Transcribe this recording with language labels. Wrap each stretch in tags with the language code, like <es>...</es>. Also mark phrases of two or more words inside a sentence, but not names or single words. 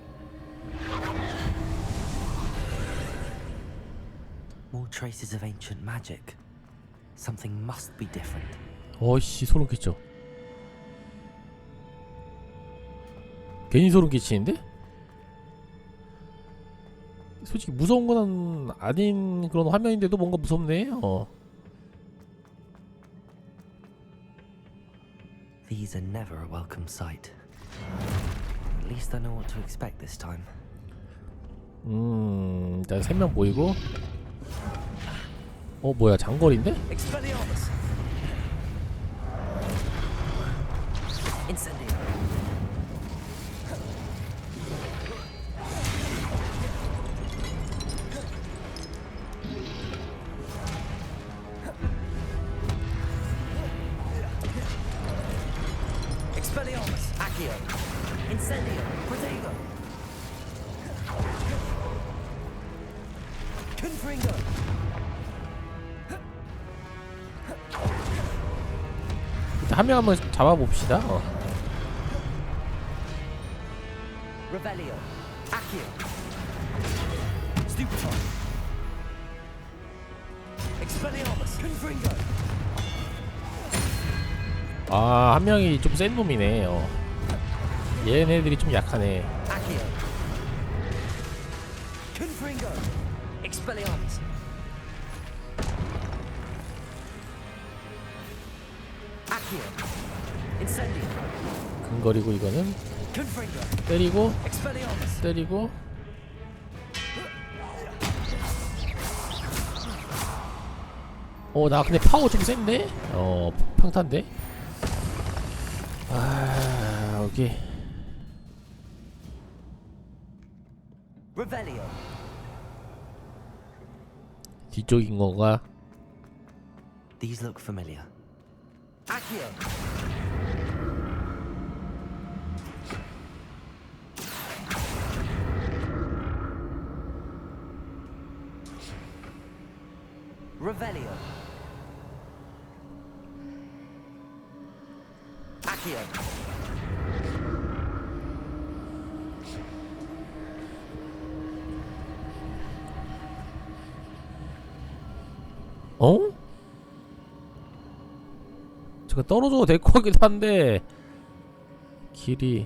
<en>More traces of ancient magic. Something must be different.</en> <ko>어이씨 소름 끼쳐. 괜히 소름 끼치는데? 솔직히 무서운 건 아닌 그런 화면인데도 뭔가 무섭네.</ko> <en>These are never a welcome sight. At least I know what to expect this time.</en> <ko>일단 3명 보이고. 뭐야 장거리인데? Expelliarmus. Incendio. Expelliarmus. Accio. Incendio. Protego. Confringo. 일단 한 명 한번 잡아봅시다. Revelio. Accio. Stupefy. Expelliarmus. Confringo. 아, 한 명이 좀 센 놈이네. 얘네들이 좀 약하네. Accio. Confringo. Expelliarmus. Accio. Incendio. 근거리고 이거는 Confringo. 때리고 Expelliarmus. 때리고 나 근데 파워 좀 센데? 평탄데? 오케이. Revelio. 뒤쪽인 건가?</ko> <en>These look familiar. Accio. Revelio. Accio.</en> <ko>잠깐 떨어져도 될 것 같기도 한데 길이</ko>